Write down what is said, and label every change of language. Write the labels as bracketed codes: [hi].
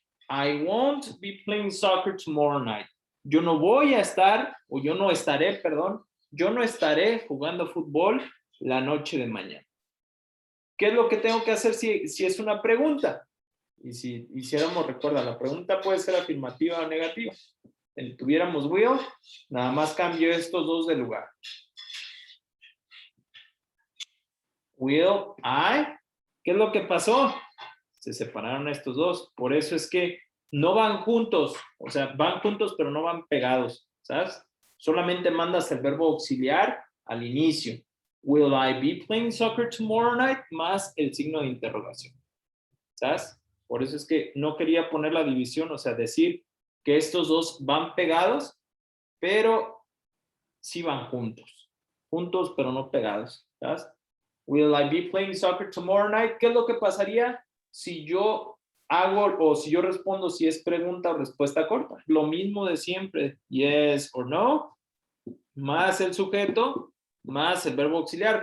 [en] I won't be playing soccer tomorrow night. [es] Yo no voy a estar, o yo no estaré, perdón, yo no estaré jugando fútbol la noche de mañana. ¿Qué es lo que tengo que hacer si es una pregunta? Y si hiciéramos, recuerda, la pregunta puede ser afirmativa o negativa. Si tuviéramos will, nada más cambio estos dos de lugar. [en] Will I? [es] ¿Qué es lo que pasó? Se separaron estos dos. Por eso es que no van juntos. O sea, van juntos, pero no van pegados. ¿Sabes? Solamente mandas el verbo auxiliar al inicio. [en] Will I be playing soccer tomorrow night? [es] Más el signo de interrogación. ¿Sabes? Por eso es que no quería poner la división, o sea, decir que estos dos van pegados, pero sí van juntos. Juntos, pero no pegados. ¿Sabes? [en] Will I be playing soccer tomorrow night? [es] ¿Qué es lo que pasaría si yo hago o si yo respondo si es pregunta o respuesta corta? Lo mismo de siempre, [en] yes or no, [es] más el sujeto, más el verbo auxiliar.